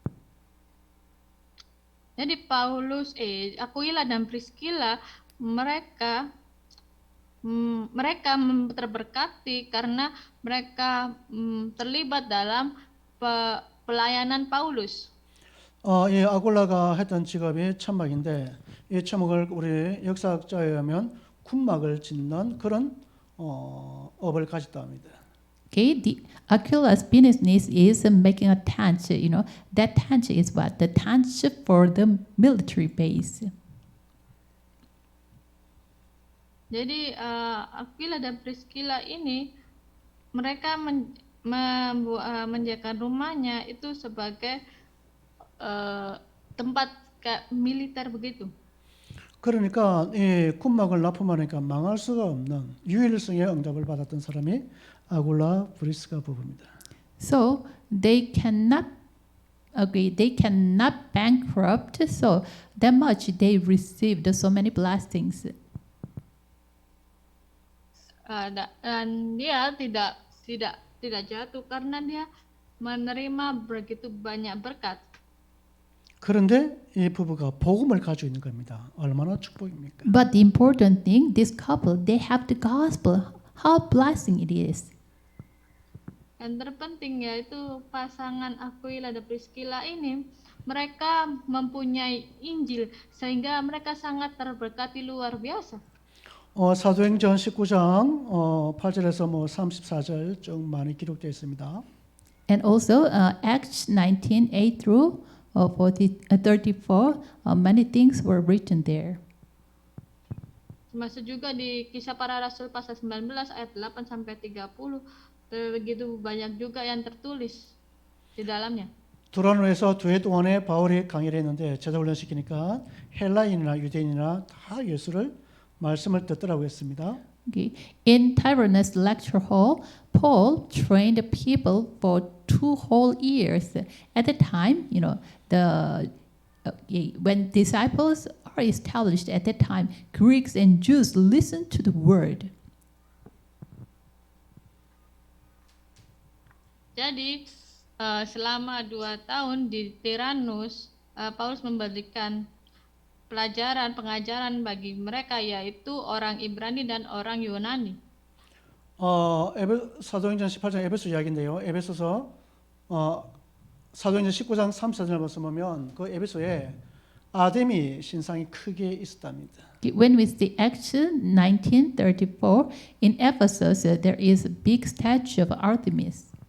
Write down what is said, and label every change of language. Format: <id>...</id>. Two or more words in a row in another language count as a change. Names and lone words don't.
<id>Jadi Paulus, Aquila dan Priscilla mereka terberkati karena mereka terlibat dalam pelayanan Paulus.</id> <ko>이 아굴라가 했던 직업이 천막인데 이 천막을 우리 역사학자에 의하면 군막을 짓는 그런 업을 가졌다 합니다.</ko> <en>Okay, the Aquila's business is making a tent. You know, that tent is what? The tent for the military base.</en> <id>Jadi Aquila dan Priscilla ini mereka menjadikan rumahnya itu sebagai tempat militer begitu.</id> <ko>그러니까 이 군막을 납품하니까 망할 수가 없는 유일성의 응답을 받았던 사람이 아굴라 브리스가 부부입니다.</ko> <en>So they cannot bankrupt. So that much they received so many blessings.</en> <id>Dan dia tidak jatuh karena dia menerima begitu banyak berkat.</id> <ko>그런데 이 부부가 복음을 가지고 있는 겁니다. 얼마나 축복입니까?</ko> <en>But the important thing, this couple, they have the gospel. How blessing it is.</en> <id>Yang terpenting yaitu pasangan Aquila dan Priscilla ini, mereka mempunyai Injil sehingga mereka sangat terberkati luar biasa.</id> <ko>사도행전 19장 8절에서 34절 쭉 많이 기록되어 있습니다.</ko> <en>And also Acts 19, 8 through 34, many things were written there.</en> <id>Termasuk juga di Kisah Para Rasul pasal 19 ayat 8 sampai 30, begitu banyak juga yang tertulis di dalamnya.</id> <ko>두란노에서 2해 동안에 바울이 강의를 했는데 제자훈련 시키니까 헬라인이나 유대인이나 다 예수를 말씀을 듣더라고 했습니다.</ko> <en>Okay. In Tyrannus lecture hall, Paul trained the people for 2 whole years. At the time, when disciples are established at that time, Greeks and Jews listened to the word.</en> <id>Jadi selama 2 tahun di Tyrannus, Paulus memberikan pengajaran bagi mereka yaitu orang Ibrani dan orang Yunani.</id> <ko>사도행전 18장 에베소 이야기인데요. 에베소서 사도행전 19장 34절을 보면 그 에베소에 아데미 신상이 크게 있었답니다.</ko> <en>When we see Acts 19:34, in Ephesus there is a big statue of Artemis.</en>